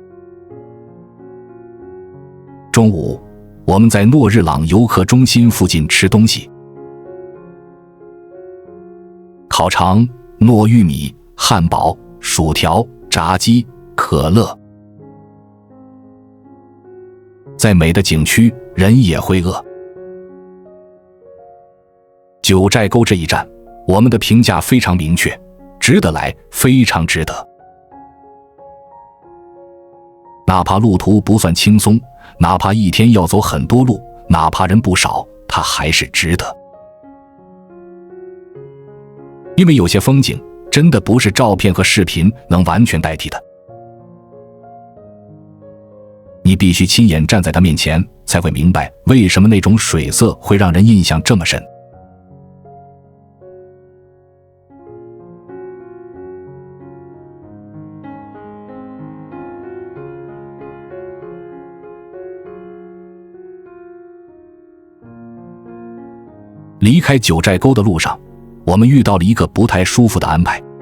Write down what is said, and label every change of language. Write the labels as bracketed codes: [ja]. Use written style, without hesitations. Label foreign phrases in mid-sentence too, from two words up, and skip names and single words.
[zh] 中午，我們在諾日朗游客中心附近吃東西，烤腸、糯玉米、漢堡、薯條、炸雞、可樂。在美的景區，人也會餓。九寨溝這一站，我們的評價非常明確，值得來，非常值得。哪怕路途不算輕鬆，哪怕一天要走很多路，哪怕人不少，它還是值得。因為有些風景真的不是照片和視頻能完全代替的，你必須親眼站在它面前，才會明白為什麼那種水色會讓人印象這麼深。離開九寨溝的路上，我們遇到了一個不太舒服的安排。